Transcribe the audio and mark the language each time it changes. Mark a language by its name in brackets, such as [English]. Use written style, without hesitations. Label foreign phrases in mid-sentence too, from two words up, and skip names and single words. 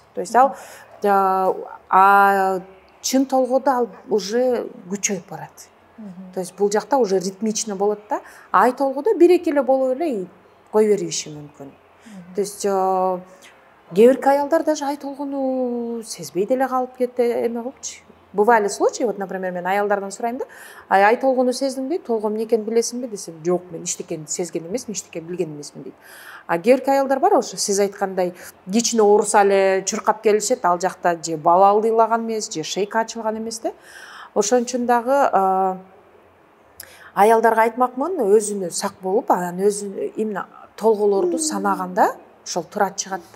[Kyrgyz] То есть ал чын толгоодо ал уже күчөйүп барат. То есть бул жакта [Russian] уже ритмично [Kyrgyz] болот да. Ай толгоодо 1-2 эле болуп эле кой бериши мүмкүн. То есть кээ бир аялдар даже ай толгоону сезбей деле калып кетти, эме кылыпчы. [Russian] Бывали случаи, вот, например, [Kyrgyz] мен аялдардан сурайм да, ай толгоону сездиңби, толгоо эмне экенин билесиңби десем, жок, мен эчтекени сезген эмесмин, эчтеке билген эмесмин дейт. Кээ бир аялдар бар, ошо сиз айткандай кичине ооруса эле чуркап келишет, ал жакта же бала ылдыйлаган эмес, же шейка ачылган эмес да. Ошон үчүн дагы аялдарга айтмакмын, өзүнө сак болуп, анан өзү именно толголорду санаганда ошол турат чыгат да.